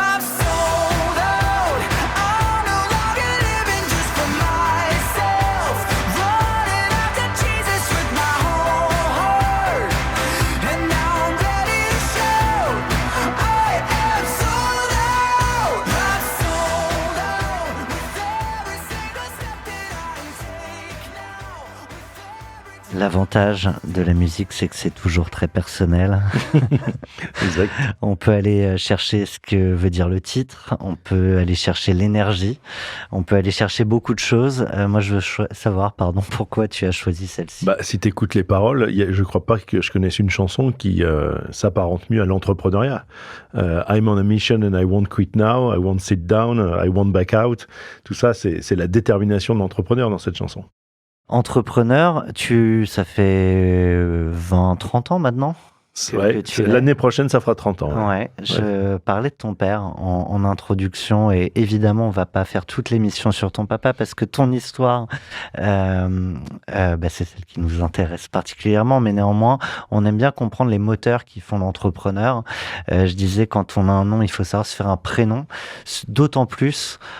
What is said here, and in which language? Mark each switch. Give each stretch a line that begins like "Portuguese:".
French: I'm sold out. I'm no longer living just for myself, running after Jesus with my whole heart. And now I'm ready to show I am sold out. I'm sold out with every single step that I take now.
English: L'avantage de la musique, c'est que c'est toujours très personnel. Exact. On peut aller chercher ce que veut dire le titre, on peut aller chercher l'énergie, on peut aller chercher beaucoup de choses. Moi, je veux savoir, pourquoi tu as choisi celle-ci. Si tu écoutes les paroles, je crois pas que je connaisse une chanson qui s'apparente mieux à l'entrepreneuriat. I'm on a mission and I won't quit now, I won't sit down, I won't back out.
French: Tout ça, c'est la détermination de l'entrepreneur dans cette chanson. Entrepreneur, ça fait 20-30 ans maintenant Ouais, l'année prochaine, ça fera 30 ans. Ouais, je parlais de ton père en introduction et évidemment, on va pas faire toute l'émission sur ton papa parce que ton histoire, c'est celle qui nous intéresse particulièrement, mais néanmoins, on aime bien comprendre les moteurs qui font l'entrepreneur. Je disais, quand on a un nom, il faut savoir se faire un prénom, d'autant plus